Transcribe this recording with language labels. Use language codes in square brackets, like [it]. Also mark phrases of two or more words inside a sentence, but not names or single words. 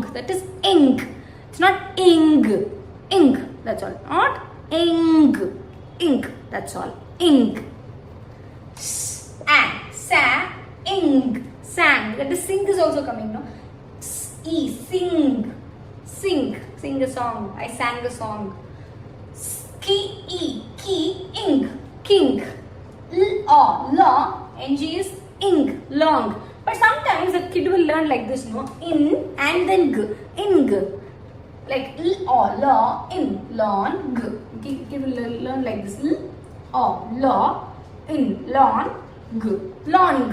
[en] That is ing. It's not ing. Ing. That's all. Not ing. Ing. That's all. Ing. Sa. Ing. Sang. That is sing is also coming, no? E. Sing. Sing. Sing a song. I sang a song. Ki. E. Ki. Ing. King. La. Ng is ing. Long. But sometimes a kid will learn like this, no? In and then g. Ing. Like l or la, in, long, g. Kid will learn like this. L or la, in, long, g. Long.